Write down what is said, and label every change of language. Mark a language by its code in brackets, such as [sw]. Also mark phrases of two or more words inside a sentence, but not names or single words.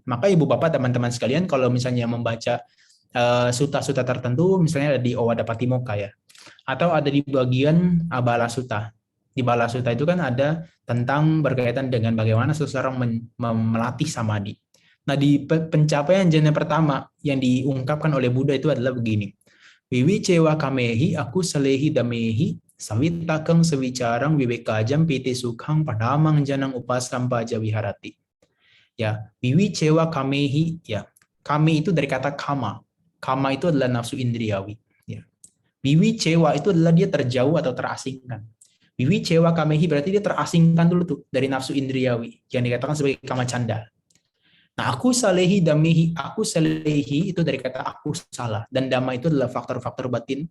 [id] Maka Ibu Bapak, teman-teman sekalian, kalau misalnya membaca suta-suta tertentu, misalnya ada di Owada Patimokkha ya, atau ada di bagian Bala Sutta. Di Bala Sutta itu kan ada tentang berkaitan dengan bagaimana seseorang melatih samadhi. Nah, di pencapaian jana pertama yang diungkapkan oleh Buddha itu adalah begini. [pi] Wiwicewa kamehi aku salehi damehi sawitakang sewicarang vivekajam piti sukhang padamang janang upasampaja viharati. [id] Ya, [pi] wiwicewa kamehi [id] ya. Kame itu dari kata kama. Kama itu adalah nafsu indriyawi. Ya. Wiwicewa itu adalah dia terjauh atau terasingkan. [pi] Wiwicewa kamehi [id] berarti dia terasingkan dulu tuh dari nafsu indriyawi yang dikatakan sebagai [pi] kama canda. [id] Nah, [pi] aku salehi damehi, aku salehi [id] itu dari kata [pi] aku salah, [id] dan dhamma itu adalah faktor-faktor batin.